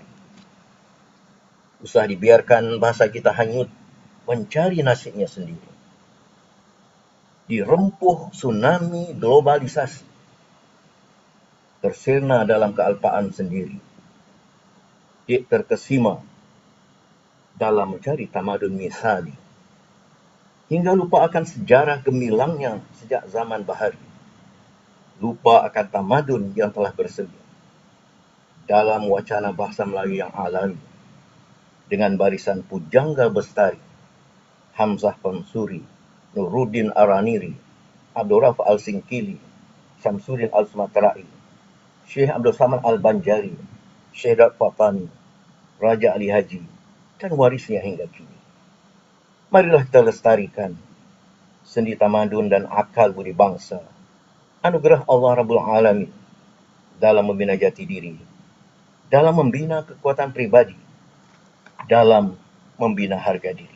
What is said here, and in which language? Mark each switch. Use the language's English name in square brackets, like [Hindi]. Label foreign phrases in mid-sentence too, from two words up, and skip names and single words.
[Malay] Usah dibiarkan bahasa kita hanyut mencari nasibnya sendiri. Dirempuh tsunami globalisasi, tersirna dalam kealpaan sendiri. Terkesima dalam mencari tamadun misali, hingga lupa akan sejarah gemilangnya sejak zaman bahari. Lupa akan tamadun yang telah bersedia dalam wacana bahasa Melayu yang alami, dengan barisan pujangga bestari, Hamzah Pansuri, Nuruddin Araniri, Abdurraf Al-Singkili, Syamsuddin Al-Sumatrai, Syekh Abdul Samad Al-Banjari, Syekh Dad Fatani, Raja Ali Haji, dan warisnya hingga kini. Marilah kita lestarikan sendi tamadun dan akal budi bangsa, anugerah Allah Rabbul Alamin, dalam membina jati diri, dalam membina kekuatan pribadi, dalam membina harga diri.